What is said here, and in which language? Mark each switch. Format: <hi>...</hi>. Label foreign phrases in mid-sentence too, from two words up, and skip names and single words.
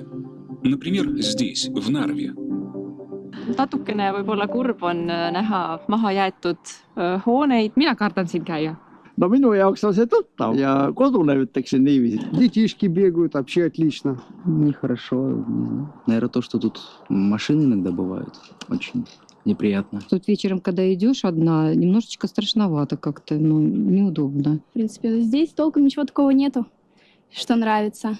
<ru>Например, здесь, в Нарве.</ru> <et>Natukene võib-olla kurb on näha maha jäetud hooneid. Mina kardan siin käia. No minu jaoks on see tuttav ja kodune ütleksin niiviisi.</et> <ru>Детишки бегают, вообще отлично. Нехорошо. Наверное, то, что тут машины иногда бывают. Очень неприятно. Тут вечером, когда идешь одна, немножечко страшновато как-то, неудобно. В принципе, здесь толком ничего такого нету, что нравится.</ru>